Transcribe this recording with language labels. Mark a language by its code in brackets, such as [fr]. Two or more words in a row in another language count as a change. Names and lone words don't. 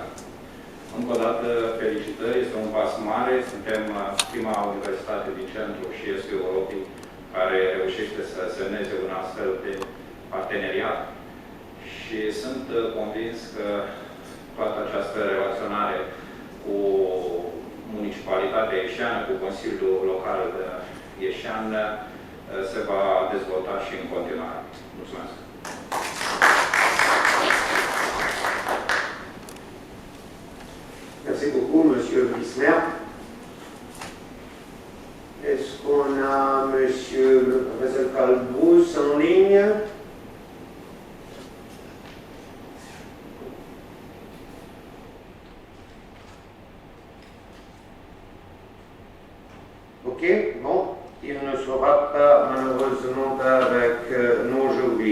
[ro] Încă o dată, felicitări, este un pas mare, suntem prima universitate din centrul și estul Europei care reușește să semneze un astfel de parteneriat și sunt convins că toată această relaționare cu municipalitatea ieșeană, cu Consiliul Local ieșean, se va dezvolta și în continuare. Mulțumesc! [fr] Merci beaucoup, monsieur le vice-maire. Est-ce qu'on a monsieur le professeur Kalbous en ligne? Ok, bon, il ne sera pas malheureusement avec nous aujourd'hui.